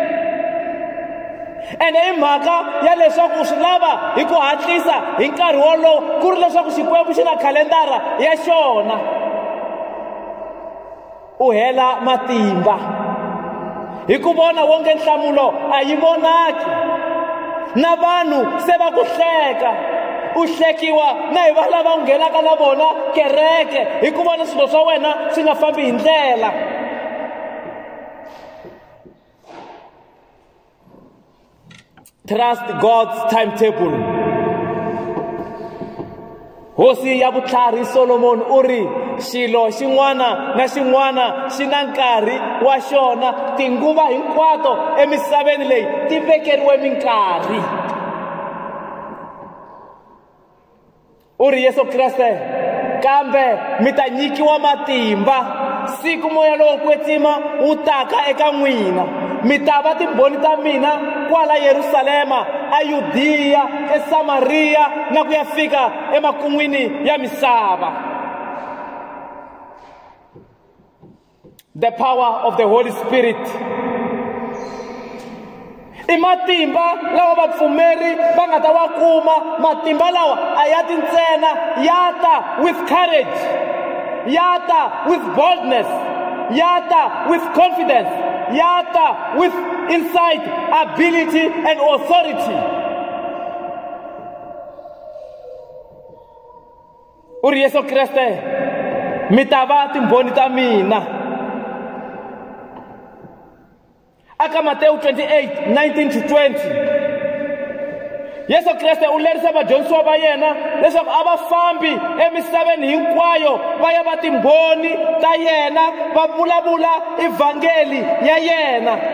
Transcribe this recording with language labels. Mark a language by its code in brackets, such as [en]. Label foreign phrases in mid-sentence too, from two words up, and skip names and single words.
[ts] ene hi mhaka ya leswaku u swi lava hi ku hatlisa hi nkarhi wolowo ku ri leswaku Xikwembu xi na khalendara ya xona, u hela matimba hi ku vona wonge nhlamulo a yi vonaki na vanhu se va ku hleka u hlekiwa na hi va lava u nghenaka na vona kereke hi ku vona swilo swa wena swi nga fambi hi ndlela. [en] Trust God's timetable. [ts] Hosi ya vutlhari Solomon u ri xilo xin'wana na xin'wana xi na nkarhi wa xona, tinguva hinkwato emisaveni leyi ti vekeriwe minkarhi. U ri Yesu Kreste kambe mi ta nyikiwa matimba siku moya lowo kwetsima wu taka eka n'wina. Mi ta va timbhoni ta mina kwala Yerusalema, eYudeya, eSamariya na ku ya fika emakun'wini ya misava. [en] The power of the Holy Spirit. [ts] I matimba lawa vapfumeri va nga ta wa kuma. Matimba lawa a ya ti ntsena, ya ta [en] with courage, [ts] ya ta [en] with boldness, [ts] ya ta [en] with confidence, [ts] ya ta [en] with insight, ability and authority. [ts] U ri Yesu Kreste mi ta va timbhoni ta mina. Aka Matthew 28:19-20. Yesu Kreste u lerisa vadyondzisiwa va yena leswaku a va fambi emisaveni hinkwayo va ya va timbhoni ta yena, va vulavula evhangeli ya yena.